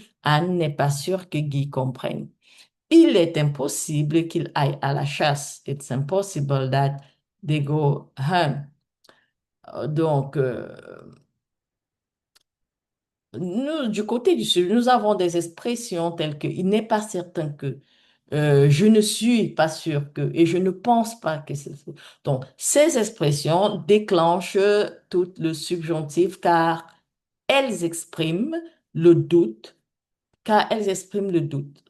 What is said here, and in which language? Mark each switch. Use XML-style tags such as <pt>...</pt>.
<fr>Anne n'est pas sûre que Guy comprenne. Il est impossible qu'il aille à la chasse.</fr> <en>It's impossible that they go hunt.</en> <fr>Donc, nous, du côté du sud, nous avons des expressions telles que il n'est pas certain que, je ne suis pas sûr que, et je ne pense pas que c'est ça. Donc, ces expressions déclenchent tout le subjonctif car elles expriment le doute, car elles expriment le doute.</fr>